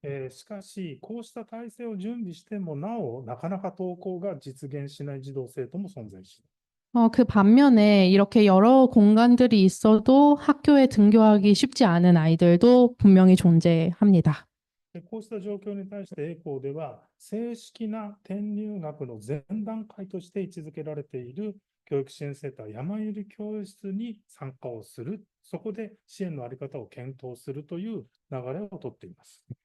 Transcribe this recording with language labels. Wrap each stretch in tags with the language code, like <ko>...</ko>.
<ja>しかし、こうした体制を準備してもなお、なかなか登校が実現しない児童生徒も存在します。</ja> <ko>그 반면에 이렇게 여러 공간들이 있어도 학교에 등교하기 쉽지 않은 아이들도 분명히 존재합니다.</ko> <ja>こうした状況に対して A校では、正式な転入学の前段階として位置づけられている教育支援センター山ゆり教室に参加をする、そこで支援の在り方を検討するという流れをとっています。</ja>